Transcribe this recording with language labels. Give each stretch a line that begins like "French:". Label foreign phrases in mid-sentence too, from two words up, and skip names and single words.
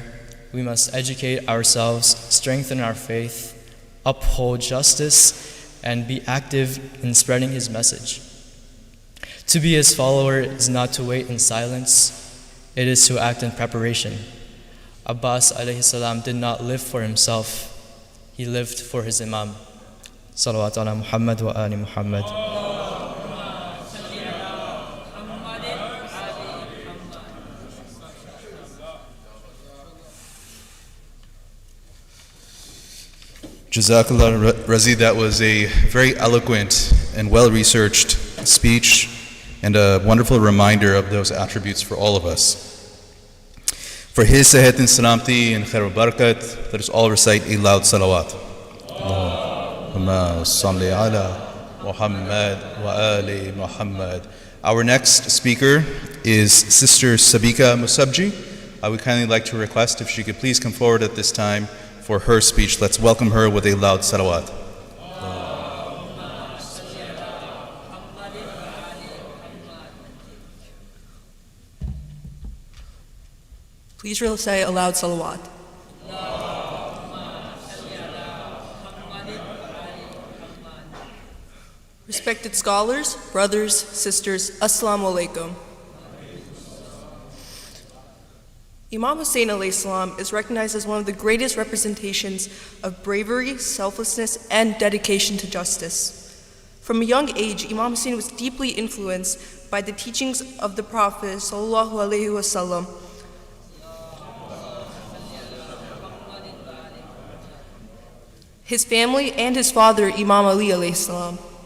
English: We must educate ourselves, strengthen our faith, uphold justice, and be active in spreading his message. To be his follower is not to wait in silence, it is to act in preparation. Abbas
Arabic: alayhi salam
English: did not live for himself, he lived for his Imam.
Arabic: Salawat ala Muhammad wa ali Muhammad.
English: Jazakallah Razi, that was a very eloquent and well-researched speech and a wonderful reminder of those attributes for all of us. For his Sahat and Salamti and
Arabic: Khair al-Barakat,
English: let us all recite a loud salawat.
Arabic: Allahumma salli ala Muhammad wa ali Muhammad.
English: Our next speaker is Sister Sabika Musabji. I would kindly like to request if she could please come forward at this time for her speech. Let's welcome her with a loud salawat. Please recite a loud salawat. Respected scholars, brothers, sisters,
Arabic: Assalamu alaikum.
English: Imam Hussain
Arabic: alayhi salam
English: is recognized as one of the greatest representations of bravery, selflessness, and dedication to justice. From a young age, Imam Hussain was deeply influenced by the teachings of the Prophet
Arabic: sallallahu alaihi wasallam.
English: His family and his father, Imam Ali
Arabic: alayhi salam.